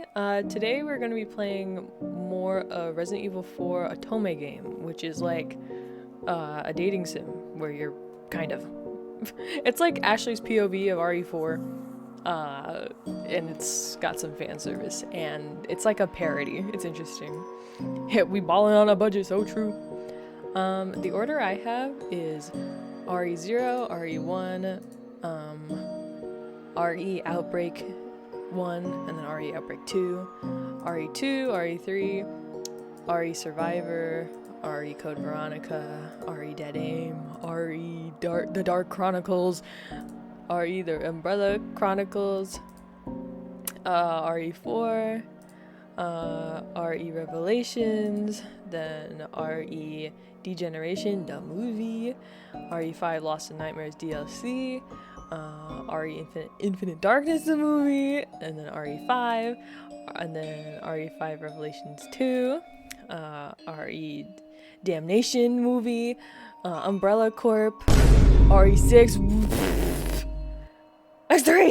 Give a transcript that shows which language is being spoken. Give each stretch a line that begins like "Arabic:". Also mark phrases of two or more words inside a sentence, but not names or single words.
English: Today we're gonna be playing more Resident Evil 4 Otome game, which is like a dating sim where you're kind of it's like Ashley's POV of RE4, and it's got some fan service, and it's like a parody. It's interesting. Yeah, we ballin' on a budget, so true. The order I have is RE0, RE1, RE Outbreak 1, and then RE Outbreak 2, RE2, RE3, RE Survivor, RE Code Veronica, RE Dead Aim, RE The Dark Chronicles, RE The Umbrella Chronicles, RE4, RE Revelations, then RE Degeneration, the movie, RE5 Lost in Nightmares DLC, RE Infinite Darkness, the movie, and then RE5, and then RE5 Revelations 2, RE Damnation movie, Umbrella Corp, RE6, X3!